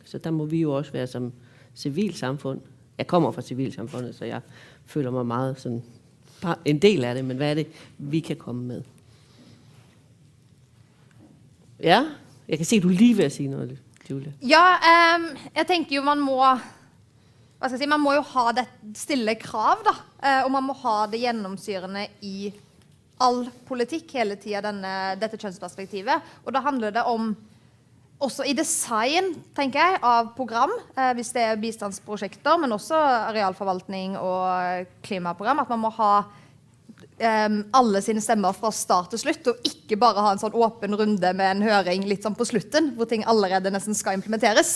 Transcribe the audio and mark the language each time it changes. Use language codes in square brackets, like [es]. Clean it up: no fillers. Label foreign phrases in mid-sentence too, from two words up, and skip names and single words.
[da] Så der må vi jo også være som civilsamfund. Jeg kommer fra civilsamfundet, så jeg føler mig meget sådan en del af det, men hvad er det, vi kan komme med? Ja, jeg kan se, at du lige vil sige noget, Julia. Ja, jeg tænker jo, [no] man må jo ha det stille krav, da, og man må ha det gjennomsyrende i all politikk hele tiden, dette kjønnsperspektivet, og da handler det om også i design, tenker jeg, av program, hvis det er bistandsprosjekter, men også arealforvaltning og klimaprogram, at man må ha alle sine stemmer fra start til slutt, og ikke bare ha en sånn åpen runde med en høring litt sånn på slutten, hvor ting allerede nesten skal implementeres.